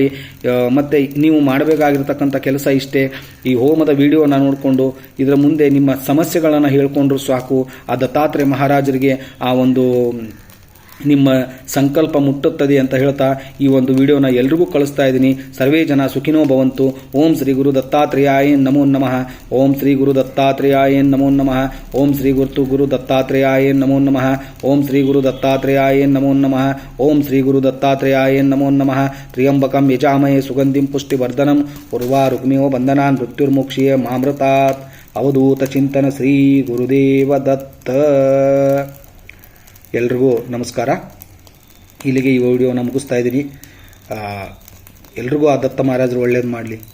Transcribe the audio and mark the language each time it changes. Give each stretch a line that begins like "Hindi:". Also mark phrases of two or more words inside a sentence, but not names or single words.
Kannada: ಮತ್ತು ನೀವು ಮಾಡಬೇಕಾಗಿರ್ತಕ್ಕಂಥ ಕೆಲಸ ಇಷ್ಟೇ, ಈ ಹೋಮದ ವಿಡಿಯೋನ ನೋಡಿಕೊಂಡು ಇದರ ಮುಂದೆ ನಿಮ್ಮ ಸಮಸ್ಯೆಗಳನ್ನು ಹೇಳ್ಕೊಂಡ್ರು ಸಾಕು. ಆ ದತ್ತಾತ್ರೇಯ ಮಹಾರಾಜರಿಗೆ ಆ ಒಂದು ನಿಮ್ಮ ಸಂಕಲ್ಪ ಮುಟ್ಟುತ್ತದೆ ಅಂತ ಹೇಳ್ತಾ ಈ ಒಂದು ವಿಡಿಯೋನ ಎಲ್ರಿಗೂ ಕಳಿಸ್ತಾ ಇದ್ದೀನಿ.
Sanskrit: ಸರ್ವೇ ಜನ ಸುಖಿನೋ ಭವಂತು. ಓಂ ಶ್ರೀ ಗುರು ದತ್ತಾತ್ರೇಯಾಯ ನಮೋ ನಮಃ. ಓಂ ಶ್ರೀ ಗುರು ದತ್ತಾತ್ರೇಯಾಯ ನಮೋ ನಮಃ. ಓಂ ಶ್ರೀ ಗುರು ದತ್ತಾತ್ರೇಯಾಯ ನಮೋ ನಮಃ. ಓಂ ಶ್ರೀ ಗುರು ದತ್ತಾತ್ರೇಯಾಯ ನಮೋ ನಮಃ. ಓಂ ಶ್ರೀ ಗುರು ದತ್ತಾತ್ರೇಯಾಯ ನಮೋ ನಮಃ. ತ್ರ್ಯಂಬಕಂ ಯಜಾಮಹೇ ಸುಗಂಧಿಂ ಪುಷ್ಟಿವರ್ಧನಂ ಉರ್ವಾರುಗ್ಮಿಯೋ ಬಂಧನಾನ್ ಮೃತ್ಯುರ್ಮುಕ್ಷಿಯ ಮಾಮೃತಾತ್. ಅವಧೂತ ಚಿಂತನ ಶ್ರೀ ಗುರುದೇವ ದತ್ತ.
Kannada: ಎಲ್ರಿಗೂ ನಮಸ್ಕಾರ. ಇಲ್ಲಿಗೆ ಈ ವಿಡಿಯೋನ ಮುಗಿಸ್ತಾ ಇದ್ದೀನಿ. ಎಲ್ರಿಗೂ ಆ ದತ್ತ ಮಹಾರಾಜರು ಒಳ್ಳೇದು ಮಾಡಲಿ.